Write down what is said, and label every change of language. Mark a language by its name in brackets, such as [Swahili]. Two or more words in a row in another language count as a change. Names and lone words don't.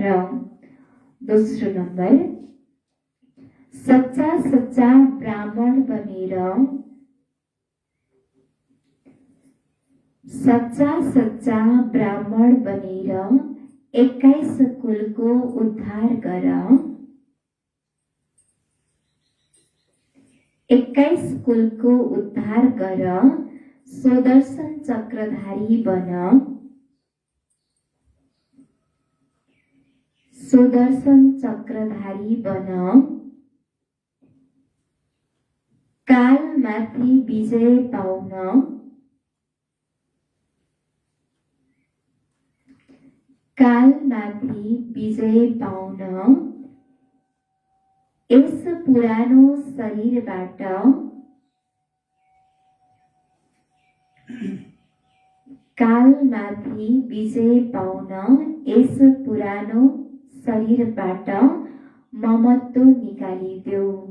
[Nepali] दोस्रो नम्बर, सच्चा सच्चा ब्राह्मण बनेर बनेर 21 कुलको उद्धार गर। 21 कुलको उद्धार गर। सुदर्शन चक्रधारी बन। सुदर्शन चक्रधारी बन। कालमाथि विजय पाउन। कालमाथि विजय पाउन यस पुरानो शरीरबाट कालमाथि विजय पाउन यस पुरानो शरीरबाट ममत्व निकालिदेऊ।